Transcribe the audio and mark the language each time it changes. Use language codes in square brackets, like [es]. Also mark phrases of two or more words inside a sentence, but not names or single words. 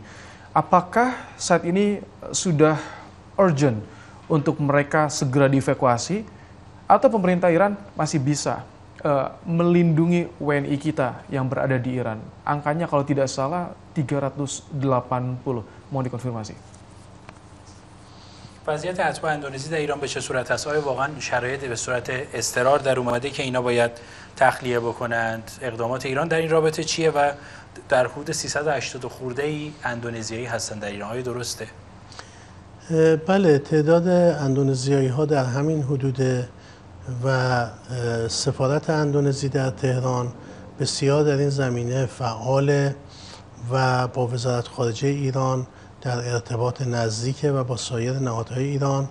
[id] Apakah saat ini sudah urgent untuk mereka segera dievakuasi atau pemerintah Iran masih bisa melindungi WNI kita yang berada di Iran? Angkanya kalau tidak salah 380. Mohon dikonfirmasi. [fa] وضعیت اتباع اندونزی در ایران به چه صورت است؟ آیا واقعا شرایط به صورت اضطرار در اومده که اینا باید تخلیه بکنند؟ اقدامات ایران در این رابطه چیه و در حدود 380 خورده ای اندونزیایی هستند در ایران؟ آیا درسته؟ بله، تعداد اندونزیایی ها در همین حدوده و سفارت اندونزی در تهران بسیار در این زمینه فعال و با وزارت خارجه ایران در ارتباط نزدیکه و با سایر نهادهای ایران.